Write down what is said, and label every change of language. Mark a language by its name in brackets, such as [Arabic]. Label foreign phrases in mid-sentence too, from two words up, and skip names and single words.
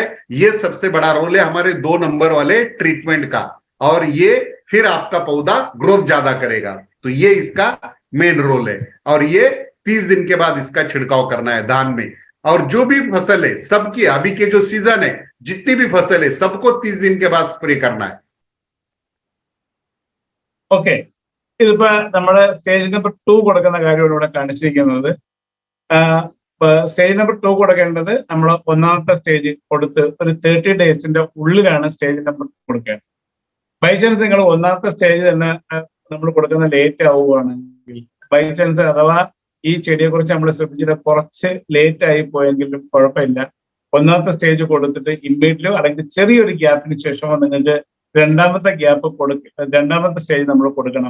[Hindi] ये सबसे बड़ा रोल है हमारे 2 नंबर वाले ट्रीटमेंट का, और ये फिर आपका पौधा ग्रोथ ज्यादा करेगा। तो ये इसका [English] main role [Hindi] है, और ये 30 दिन के बाद इसका छिड़काव करना है धान में। और जो भी फसल है सबकी, अभी के जो सीजन है जितनी भी फसल है सबको 30 दिन के बाद स्प्रे करना है। [Malayalam] ഓക്കെ, ഇതിപ്പോ നമ്മുടെ [English] stage number [Malayalam] 2 കൊടുക്കുന്ന കാര്യമാണ് ഇവിടെ കാണിച്ചിരിക്കുന്നത്. [English] stage number [Malayalam] 2 കൊടുക്കേണ്ടത് നമ്മൾ ഒന്നാമത്തെ സ്റ്റേജ് കൊടുത്ത് ഒരു 30 ഡേയ്സിന്റെ ഉള്ളിലാണ് [English] stage number [Malayalam] കൊടുക്കേണ്ടത്. [English] by chance [Malayalam] നിങ്ങൾ ഒന്നാമത്തെ സ്റ്റേജ് തന്നെ നമ്മൾ കൊടുക്കുന്ന ലേറ്റ് ആവുകയാണെങ്കിൽ, [English] by chance [Malayalam] അഥവാ ഈ ചെടിയെ കുറിച്ച് നമ്മൾ ശ്രദ്ധിച്ചിട്ട് കുറച്ച് ലേറ്റ് ആയി പോയെങ്കിലും കുഴപ്പമില്ല, ഒന്നാമത്തെ സ്റ്റേജ് കൊടുത്തിട്ട് ഇമ്മീഡിയറ്റ്ലി അല്ലെങ്കിൽ ചെറിയൊരു ഗ്യാപ്പിന് ശേഷമോ നിങ്ങൾക്ക് രണ്ടാമത്തെ സ്റ്റേജ് നമ്മൾ കൊടുക്കണം.